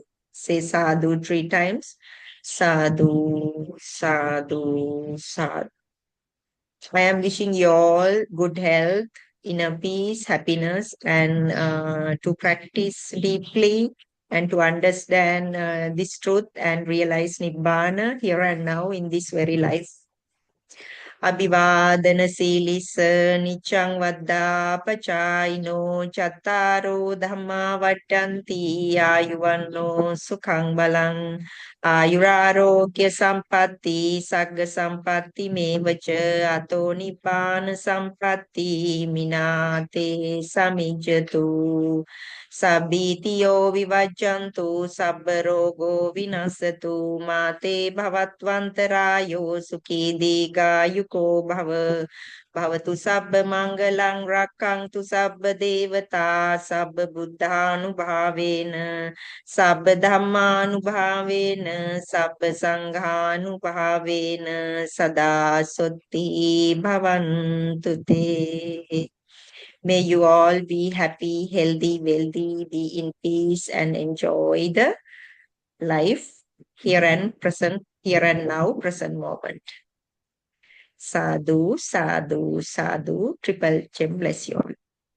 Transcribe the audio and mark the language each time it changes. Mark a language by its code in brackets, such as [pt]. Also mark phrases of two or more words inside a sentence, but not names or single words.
[en] Say sadhu 3 times. [pi] Sadhu, sadhu, sadhu. [en] I am wishing you all good health, inner peace, happiness, and to practice deeply and to understand this truth and realize Nibbana here and now in this very life. [pi] අභිවාදන සීලිස නිච්ඡං වද්දා පචායිනෝ චත්තාරෝ ධම්මා වට්ටන්ති ආයුවන්නෝ සුඛං බලං ආයුරාෝග්‍ය සම්පatti සග්ග සම්පatti මේවච අතෝ නිපාන සම්පatti මිනාතේ සමිජ්ජතු සබ්බීතියෝ විවජ්ජන්තු සබ්බ රෝගෝ විනසතු මාතේ භවත්වන්තරායෝ සුඛී දීඝායුකෝ භව භවතු සබ්බ මංගලං රක්ඛන්තු සබ්බ දේවතා සබ්බ බුද්ධානුභාවේන සබ්බ ධම්මානුභාවේන සබ්බ සංඝානුභාවේන සදා සොත්ති භවන්තු තේ. [en] May you all be happy, healthy, wealthy, be in peace, and enjoy the life here and present, here and now, present moment. [pi] Sadhu, sadhu, sadhu. [en] Triple gem bless you all.